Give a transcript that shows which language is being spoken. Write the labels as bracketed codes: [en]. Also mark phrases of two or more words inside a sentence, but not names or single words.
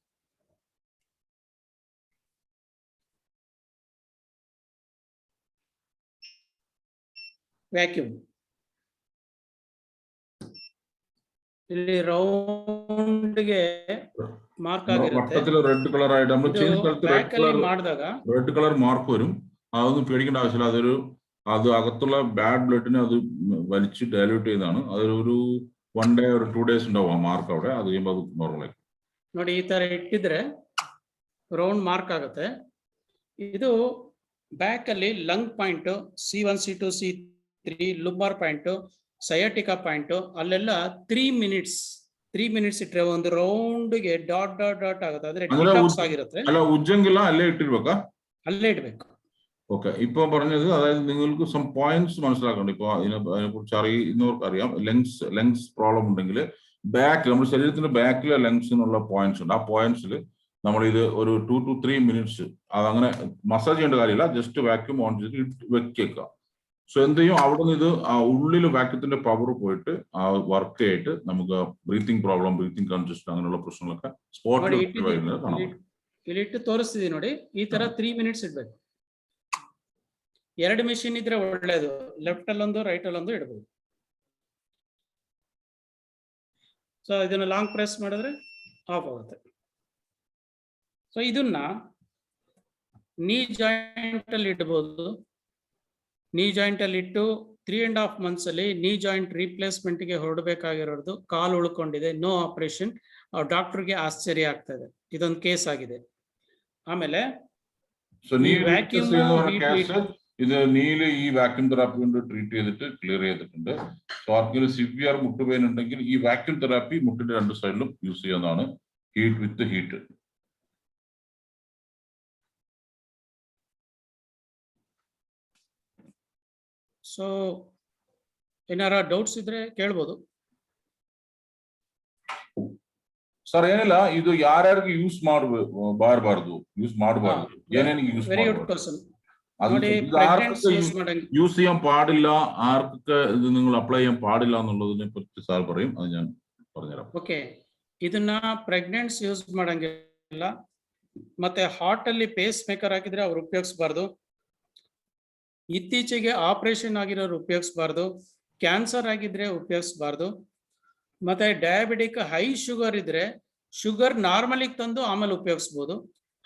[kn] ಇಲ್ಲಿ [en] round mark [ml] വട്ടത്തിൽ [en] red colour [ml] ആയിട്ട് നമ്മൾ ചെയ്യുന്ന സ്ഥലത്ത് [en] red colour mark [ml] വരും. അതൊന്നും പേടിക്കേണ്ട ആവശ്യമില്ല. അത് അകത്തുള്ള [en] bad blood [ml] അത് വലിച്ച് ഡയലൂട്ട് ചെയ്യുന്നതാണ്. അതൊരു [en] 1 day or 2 days [ml] ഉണ്ടാവും ആ മാർക്ക് അവിടെ. അത് കഴിയുമ്പോൾ അത് നോർമലായി. [kn] ನೋಡಿ ಈ ತರ ಇಟ್ಟಿದ್ರೆ [en] round mark [kn] ಆಗುತ್ತೆ. ಇದು ಬ್ಯಾಕ್ ಅಲ್ಲಿ [en] lung point C1 C2 C3 lumbar point sciatica point [kn] ಅಲ್ಲೆಲ್ಲ 3 ಮಿನಿಟ್ಸ್ ಇಟ್ಟರೆ ಒಂದು ರೌಂಡ್ ಗೆ ಡಾಟ್ ಆಗುತ್ತೆ. ಆದ್ರೆ ಡಿಟಾಕ್ಸ್ ಆಗಿರುತ್ತೆ. ಅಲ್ಲ, ಉಜ್ಜಂಗಿಲ್ಲ, ಅಲ್ಲೇ ಇಟ್ಟಿರ್ಬೇಕಾ? ಅಲ್ಲೇ ಇಡ್ಬೇಕು. [ml] ഓക്കെ, ഇപ്പൊ പറഞ്ഞത് അതായത് നിങ്ങൾക്ക് [en] some points [ml] മനസ്സിലാക്കണം. ഇപ്പൊ അതിനെക്കുറിച്ച് അറിയുന്നവർക്ക് അറിയാം. [en] lungs problem [ml] ഉണ്ടെങ്കിൽ ബാക്ക്, നമ്മുടെ ശരീരത്തിന്റെ ബാക്കിലെ ലങ്സിനുള്ള പോയിന്റ്സ് ഉണ്ട്. ആ പോയിന്റ്സിൽ നമ്മൾ ഇത് ഒരു [en] 2 to 3 minutes [ml] അതങ്ങനെ മസാജ് ചെയ്യേണ്ട കാര്യമില്ല, ജസ്റ്റ് [en] vacuum on [ml] ചെയ്ത് വെക്കുക. സോ എന്ത് ചെയ്യും, അവിടെ നിന്ന് ഇത് ഉള്ളിൽ വാക്യൂത്തിന്റെ പവർ പോയിട്ട് വർക്ക് ആയിട്ട് നമുക്ക് [en] breathing problem, breathing congest [ml] അങ്ങനെയുള്ള പ്രശ്നങ്ങളൊക്കെ സ്പോട്ടിൽ [kn] ಇಲ್ಲಿಟ್ಟು ತೋರಿಸ್ತಿದೀವಿ ನೋಡಿ. ಈ ತರ 3 minutes ಇಡ್ಬೇಕು. 2 ಮೆಷಿನ್ ಇದ್ರೆ ಒಳ್ಳೇದು, ಲೆಫ್ಟ್ ಅಲ್ಲೊಂದು ರೈಟ್ ಅಲ್ಲೊಂದು ಇಡಬಹುದು. ಸೊ ಇದನ್ನ [en] long press [kn] ಮಾಡಿದ್ರೆ ಆಫ್ ಆಗುತ್ತೆ. ಸೊ ಇದನ್ನ [en] knee joint [kn] ಅಲ್ಲಿ ಇಡಬಹುದು. [en] knee joint [kn] ಅಲ್ಲಿ ಇಟ್ಟು 3.5 months ಅಲ್ಲಿ [en] knee joint replacement [kn] ಗೆ ಹೊರಡಬೇಕಾಗಿರೋದು ಕಾಲು ಉಳ್ಕೊಂಡಿದೆ, [en] no operation. [kn] ಡಾಕ್ಟರ್ಗೆ ಆಶ್ಚರ್ಯ ಆಗ್ತದೆ. ಇದೊಂದು ಕೇಸ್ ಆಗಿದೆ. ಆಮೇಲೆ [ml] ഇത് നീല് ഈ [en] vacuum therapy [ml] കൊണ്ട് ട്രീറ്റ് ചെയ്തിട്ട് ക്ലിയർ ചെയ്തിട്ടുണ്ട്. സോ ആർക്കെങ്കിലും സിവിയർ മുട്ടുപെയിൻ ഉണ്ടെങ്കിൽ ഈ [en] vacuum therapy [ml] മുട്ടിന്റെ 2 സൈഡിലും യൂസ് ചെയ്യുന്നതാണ്. [en] heat with heat. [kn] ಸೊ ಏನಾರ ಡೌಟ್ಸ್ ಇದ್ರೆ ಕೇಳ್ಬೋದು ಸರ್. ಏನಿಲ್ಲ, ಇದು ಯಾರ್ಯಾರಿಗೆ ಯೂಸ್ ಮಾಡಬಾರ್ದು, ಏನೇನಿಗೆ ಯೂಸ್ [en] very good question. [ml] യൂസ് ചെയ്യാൻ പാടില്ല, ആർക്കൊക്കെ ഇത് നിങ്ങൾ അപ്ലൈ ചെയ്യാൻ പാടില്ല എന്നുള്ളതിനെ പറ്റി സാർ പറയും, അത് ഞാൻ പറഞ്ഞുതരാം. [kn] ಓಕೆ, ಇದನ್ನ [en] pregnants use [kn] ಮಾಡಂಗಿಲ್ಲ. ಮತ್ತೆ ಹಾರ್ಟ್ ಅಲ್ಲಿ [en] pace maker [kn] ಹಾಕಿದ್ರೆ ಅವ್ರು ಉಪಯೋಗಿಸಬಾರ್ದು. ಇತ್ತೀಚೆಗೆ ಆಪರೇಷನ್ ಆಗಿರೋರು ಉಪಯೋಗಿಸಬಾರ್ದು. ಕ್ಯಾನ್ಸರ್ ಆಗಿದ್ರೆ ಉಪಯೋಗಿಸಬಾರ್ದು. ಮತ್ತೆ [en] diabetic high sugar [kn] ಇದ್ರೆ ಶುಗರ್ ನಾರ್ಮಲಿಗೆ ತಂದು ಆಮೇಲೆ ಉಪಯೋಗಿಸಬಹುದು.